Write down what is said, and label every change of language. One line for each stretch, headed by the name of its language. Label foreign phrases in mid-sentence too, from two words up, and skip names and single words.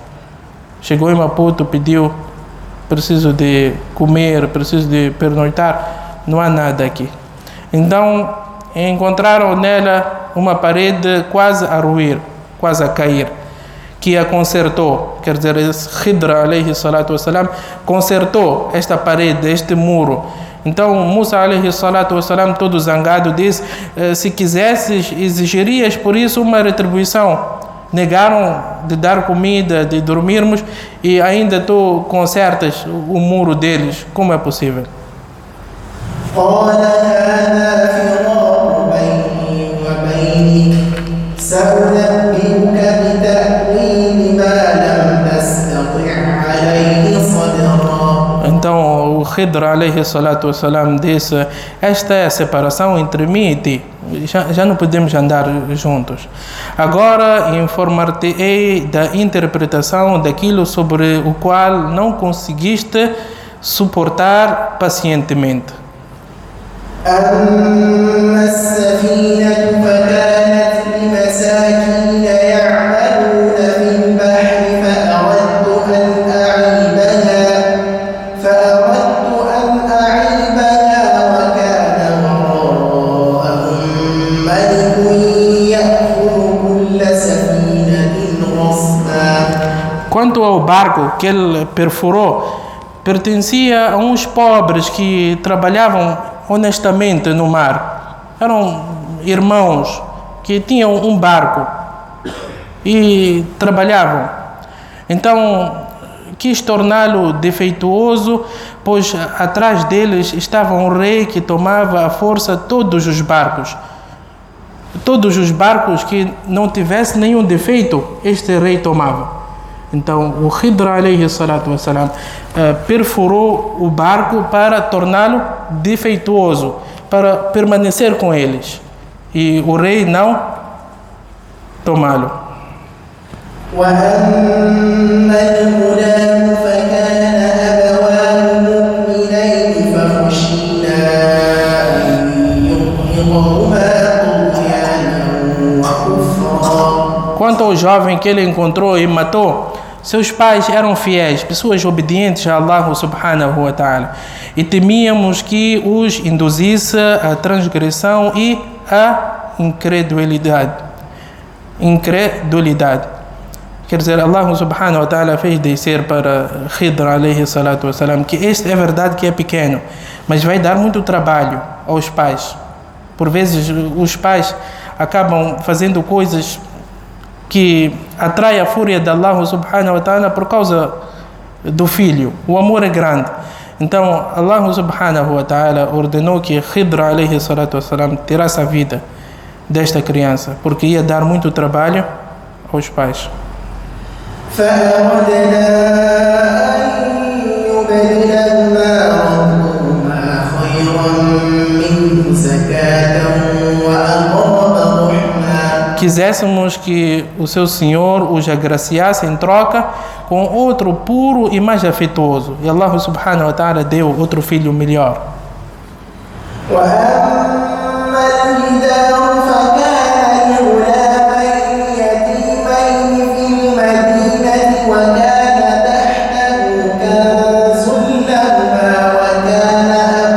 Portuguese: Chegou em Maputo, pediu: preciso de comer, preciso de pernoitar, não há nada aqui. Então encontraram nela uma parede quase a ruir, quase a cair, que a consertou. Quer dizer, Khidra
Arabic: عليه الصلاة والسلام
Portuguese: consertou esta parede, este muro. Então Musa
Arabic: عليه الصلاة والسلام,
Portuguese: todo zangado, disse: se quisesses, exigirias por isso uma retribuição. Negaram de dar comida, de dormirmos, e ainda tu consertas o muro deles. Como é possível?
Arabic: قال هذا فراق بيني وبينك سأنبئك بتأويل ما لم تستطع عليه صبرا.
Portuguese: Então o Khidr
Arabic: عليه الصلاة والسلام
Portuguese: disse: esta é a separação entre mim e ti, já não podemos andar juntos. Agora informar-te-ei da interpretação daquilo sobre o qual não conseguiste suportar pacientemente.
Arabic: أما السفينة فكانت لمساكين يعملون في البحر فأردت أن أعيبها وكان وراءهم ملك يأخذ كل سفينة غصبا.
Portuguese: Quanto ao barco que ele perfurou, pertencia a uns pobres que trabalhavam honestamente no mar. Eram irmãos que tinham um barco e trabalhavam. Então quis torná-lo defeituoso, pois atrás deles estava um rei que tomava à força todos os barcos. Todos os barcos que não tivessem nenhum defeito, este rei tomava. Então o Khidr
Arabic: عليه الصلاة والسلام
Portuguese: perfurou o barco para torná-lo defeituoso, para permanecer com eles, e o rei não tomá-lo.
Arabic: وأما الغلام فكان أبواه مؤمنين فخشينا أن يرهقهما طغيانا وكفرا.
Portuguese: Quanto ao jovem que ele encontrou e matou, seus pais eram fiéis, pessoas obedientes a Allah
Arabic: سبحانه وتعالى,
Portuguese: e temíamos que os induzisse a transgressão e a incredulidade. Quer dizer, Allah
Arabic: سبحانه وتعالى
Portuguese: fez descer para Khidr
Arabic: عليه الصلاة والسلام
Portuguese: que este é verdade que é pequeno, mas vai dar muito trabalho aos pais. Por vezes os pais acabam fazendo coisas que atraem a fúria de Allah
Arabic: سبحانه وتعالى
Portuguese: por causa do filho. O amor é grande. Então Allah
Arabic: سبحانه وتعالى
Portuguese: ordenou que Khidr
Arabic: عليه الصلاة والسلام
Portuguese: tirasse a vida desta criança, porque ia dar muito trabalho aos pais.
Arabic: فأردنا أن يبدلهما ربهما خيرا منه زكاة وأقرب رحما.
Portuguese: Quiséssemos que o seu Senhor os agraciasse em troca com outro puro e mais afetuoso. E Allah
Arabic: سبحانه وتعالى
Portuguese: deu outro filho melhor.
Arabic: وأما الجدار فكان لغلامين يتيمين في المدينة وكان تحته كنز لهما وكان